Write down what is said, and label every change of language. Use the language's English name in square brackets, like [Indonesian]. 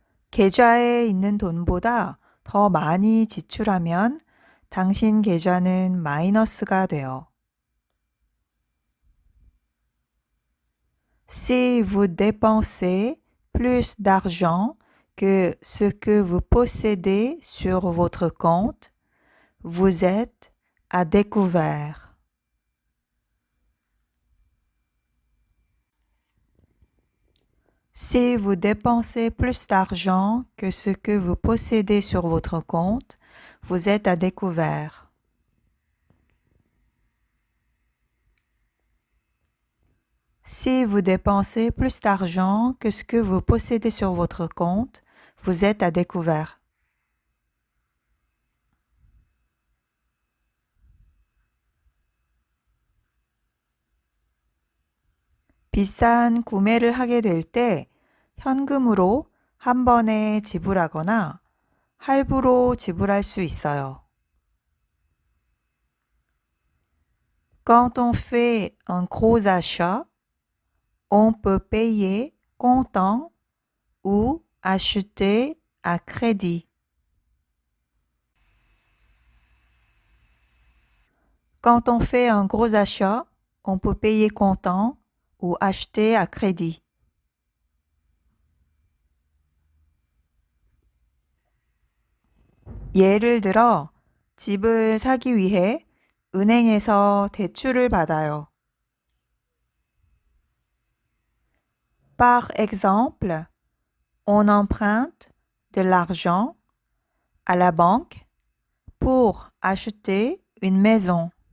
[Korean] 계좌에 있는 돈보다 더 많이 지출하면 당신 계좌는 마이너스가 돼요. [French] Si vous dépensez plus d'argent que ce que vous possédez sur votre compte, vous êtes à découvert. Si vous dépensez plus d'argent que ce que vous possédez sur votre compte, vous êtes à découvert. Si vous dépensez plus d'argent que ce que vous possédez sur votre compte, vous êtes à découvert. [Korean] 비싼 구매를 하게 될 때 현금으로 한 번에 지불하거나 할부로 지불할 수 있어요. [French] Quand on fait un gros achat, on peut payer comptant ou acheter à crédit. Quand on fait un gros achat, on peut payer comptant ou acheter à crédit. [Korean] 예를 들어, 집을 사기 위해 은행에서 대출을 받아요. [French] Par exemple, on emprunte de l'argent à la banque pour acheter une maison.